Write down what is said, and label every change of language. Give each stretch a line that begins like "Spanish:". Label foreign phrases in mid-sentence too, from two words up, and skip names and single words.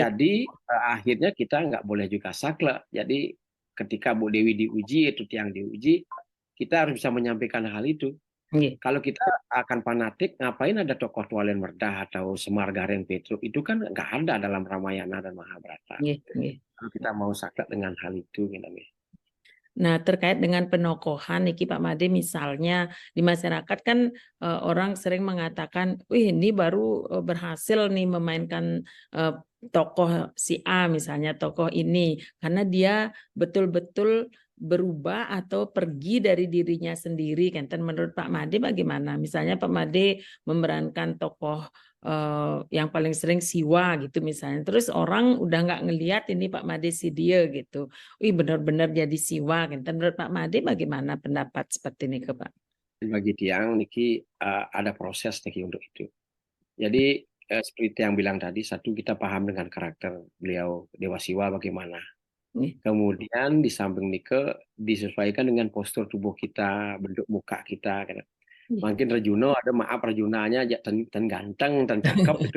Indonesian: Jadi akhirnya kita nggak boleh juga saklek. Jadi ketika Bu Dewi diuji, itu tiang diuji, kita harus bisa menyampaikan hal itu. Nggih. Kalau kita akan fanatik, ngapain ada tokoh Tualen Merdah atau Semar Gareng Petruk? Itu kan nggak ada dalam Ramayana dan Mahabharata. Nggih. Nggih. Kalau kita mau saklek dengan hal itu, gitu. Nah, terkait dengan penokohan niki Pak Made, misalnya di masyarakat kan orang sering mengatakan, wih ini baru berhasil nih memainkan tokoh si A misalnya, tokoh ini karena dia betul-betul berubah atau pergi dari dirinya sendiri kan. Dan menurut Pak Made bagaimana? Misalnya Pak Made memerankan tokoh yang paling sering Siwa gitu misalnya. Terus orang udah nggak ngelihat ini Pak Made si dia gitu. Wih benar-benar jadi siwa kan. Menurut Pak Made bagaimana pendapat seperti ini ke Pak? Bagi tiang niki ada proses niki untuk itu. Jadi seperti yang bilang tadi, satu kita paham dengan karakter beliau Dewa Siwa bagaimana. Nih. Kemudian di samping nike disesuaikan dengan postur tubuh kita, bentuk muka kita. Mungkin Rejuno ada maaf Rejunanya aja ten ganteng, ten cakep itu.